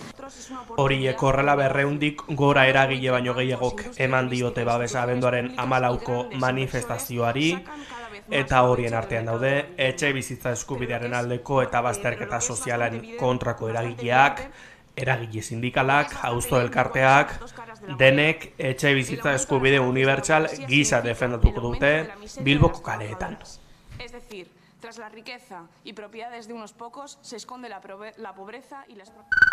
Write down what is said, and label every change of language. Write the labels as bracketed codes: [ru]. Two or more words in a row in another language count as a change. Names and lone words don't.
[eu] Horiek horrela 200 gora eragile baino gehiagok eman diote babesa abenduaren 14ko manifestazioari, eta horien artean daude etxe bizitza eskubidearen aldeko eta bazterketa sozialen kontrako eragileak, eragile sindikalak, auzo elkarteak, denek etxe bizitza eskubide unibertsal gisa defendatuko dute Bilboko kaleetan. [es] Es decir, tras la riqueza y propiedades de unos pocos se esconde la pobreza y las...